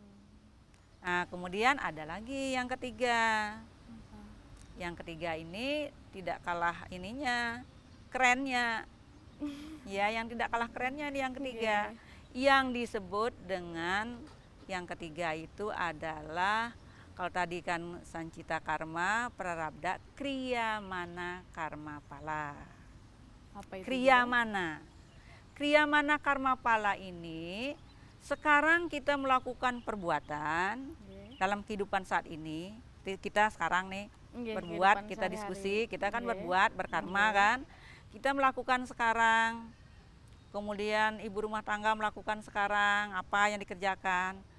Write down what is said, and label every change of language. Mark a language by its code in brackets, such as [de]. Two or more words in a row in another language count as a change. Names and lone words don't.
[id] Nah, kemudian ada lagi yang ketiga. Yang ketiga ini tidak kalah ininya, kerennya. Ya, yang tidak kalah kerennya yang ketiga. Yang disebut dengan yang ketiga itu adalah, kalau tadi kan sancita karma, prarabdha, kriyamana karma pala. Apa itu? Kriyamana. Kriyamana karma pala ini sekarang kita melakukan perbuatan dalam kehidupan saat ini. Kita sekarang nih berbuat, kita diskusi, kita kan berbuat, berkarma kan. Kita melakukan sekarang, kemudian ibu rumah tangga melakukan sekarang apa yang dikerjakan.